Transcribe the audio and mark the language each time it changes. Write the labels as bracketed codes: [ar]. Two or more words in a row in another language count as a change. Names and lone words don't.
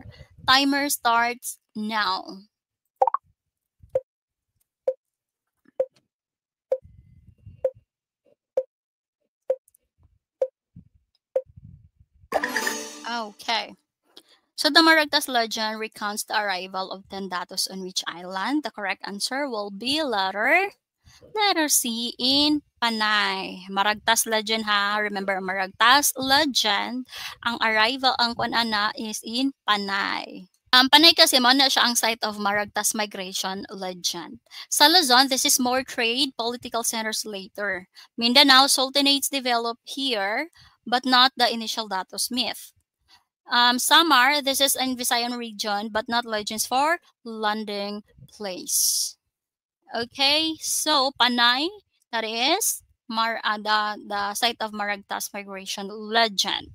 [en] Timer starts now. Okay. So the Maragtas legend recounts the arrival of 10 datos on which island? The correct answer will be letter C in Panay. Maragtas legend ha. Remember, Maragtas legend. Ang arrival, [hil] ang kunana [en] is in Panay. [tl] Panay kasi mo na siya ang [en] site of Maragtas migration legend. [tl] Sa Luzon, [en] this is more trade, political centers later. Mindanao, sultanates developed here, but not the initial datos myth. Samar, this is in Visayan region, but not legends for landing place. Okay, so Panay, that is the site of Maragtas migration legend.